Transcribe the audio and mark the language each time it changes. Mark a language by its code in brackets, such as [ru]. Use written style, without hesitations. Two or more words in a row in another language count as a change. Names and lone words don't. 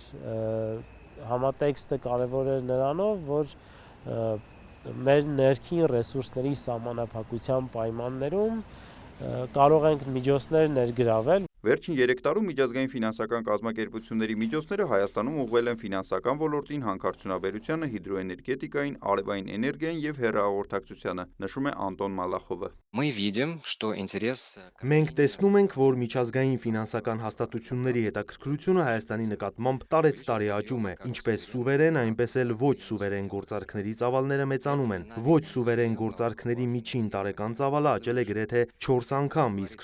[hy] համատեքստը կարևոր է նրանով, որ մեր ներքին ռեսուրսների սահմանափակության պայմաններում կարող ենք միջոցներ ներգրավել։ Վերջին 3 տարում միջազգային ֆինանսական կազմակերպությունների միջոցները Հայաստանում ուղղվել են ֆինանսական ոլորտին, հանքարդյունաբերությանը, հիդրոէներգետիկային, արևային էներգիային և հեռահաղորդակցությանը, նշում է Անտոն Մալախովը։ [ru] мы видим, что интерес [hy] Մենք տեսնում ենք, որ միջազգային ֆինանսական հաստատությունների հետաքրքրությունը Հայաստանի նկատմամբ տարեցտարի աճում է, ինչպես սուվերեն, այնպես էլ ոչ սուվերեն գործարքների ծավալները մեծանում են։ Ոչ սուվերեն գործարքների միջին տարեկան ծավալը աճել է գրեթե 4 անգամ, իսկ